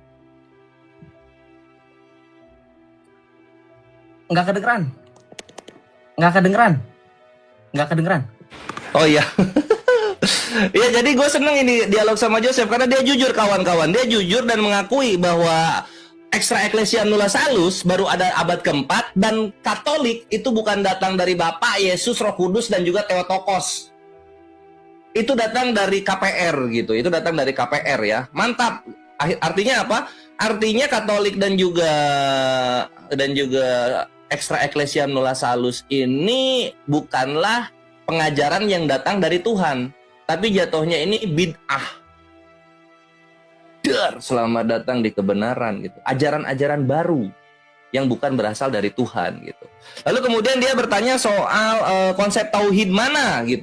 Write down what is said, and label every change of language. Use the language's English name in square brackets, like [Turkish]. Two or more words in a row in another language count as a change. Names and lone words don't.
[Indonesian] Nggak kedengeran. Oh iya. Ya, jadi gue seneng ini dialog sama Joseph karena dia jujur, kawan-kawan. Dia jujur dan mengakui bahwa [Latin] extra ecclesia nulla salus [Indonesian] baru ada abad keempat, dan Katolik itu bukan datang dari Bapa, Yesus, Roh Kudus dan juga Theotokos. Itu datang dari KPR gitu. Itu datang dari KPR ya. Mantap. Artinya apa? Artinya Katolik dan juga [Latin] extra ecclesia nulla salus [Indonesian] ini bukanlah pengajaran yang datang dari Tuhan, tapi jatuhnya ini bid'ah. Selamat datang di kebenaran gitu. Ajaran-ajaran baru yang bukan berasal dari Tuhan gitu. Lalu kemudian dia bertanya soal konsep tauhid mana gitu.